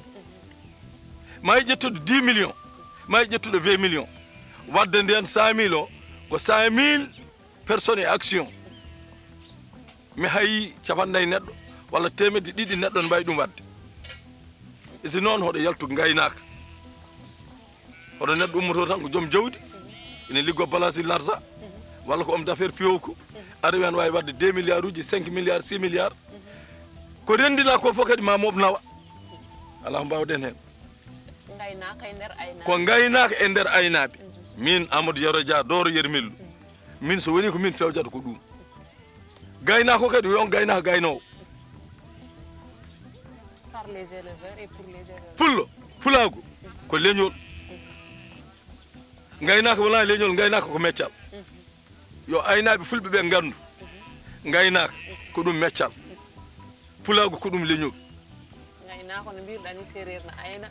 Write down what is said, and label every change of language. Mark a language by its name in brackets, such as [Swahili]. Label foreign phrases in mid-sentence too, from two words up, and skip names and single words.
[Fula] ma yi ƴettuɗo 10 millions ma yi ƴettuɗo 20 millions wadde nden 100 000 o ko 100 000 personnes e action mi hayi capannayyi neɗɗo walla temedde ɗiɗi neɗɗo ne mbawi ɗum wadde si noon hoɗo yaltu gaynaka hoɗo neɗɗo ummoto tan ko joom jawdi ene liggo [French] balance l'argent [Fula] walla ko [French] homme d'affaires [Fula] piyow aɗa wiyan wawi wadde 2 milliards uji 5 milliards 6 milliards ko rendina ko fof kadi ma moɓ nawa ala ko mbawɗen hen gaynaka e nder aynaɓe ko gaynaka e nder aynaɓe min Amadou Yero Dia Doro Yermillu min so woni ko min fewjata ko ɗum gaynako kadi yon gaynako gaynowo [French] par les éleveurs et pour les éleveurs [Fula] pullo fulago ko leñol gaynako wona leñol gaynako ko meccal yo aynaɓe fulɓe ɓe gandu gaynaka ko ɗum meccal fulago ko ɗum leñol gaynako no mbiruɗa ni séréer na ayna